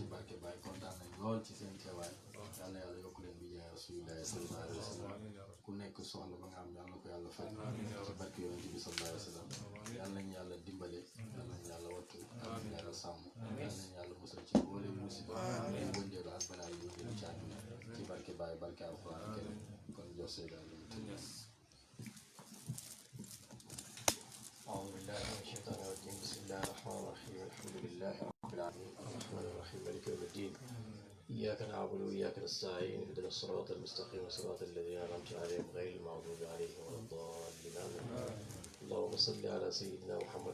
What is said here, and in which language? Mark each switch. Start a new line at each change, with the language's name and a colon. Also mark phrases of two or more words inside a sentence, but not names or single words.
Wolof: barke Baye kontaan nañ lool ci seen teewaay yàlla yokk leen bi jaay
Arabic: رسول الله صلى الله عليه وسلم
Wolof: ku nekk soxla ba nga am yàlla ko yàlla fay ci barke yonent bi
Arabic: صلى الله عليه وسلم
Wolof: yàlla nañ yàlla dimbale yàlla nañ yàlla wattu yàlla nañ yàlla sàmm yàlla nañ yàlla musal ci boole musiba yu wëndeelu ak balaa yu wëndeelu ci àdduna ci barke Baye barke alxuraan keneen kon jox see daal
Arabic: أعوذ بالله من الشيطان الرجيم بسم الله الرحمن الرحيم الحمد لله رب العالمين الرحمن الرحيم مالك يوم الدين إياك نعبد وإياك نستعين اهدنا الصراط المستقيم صراط الذين أنعمت عليهم غير المغضوب عليهم ولا الضالين آمين اللهم صل على سيدنا محمد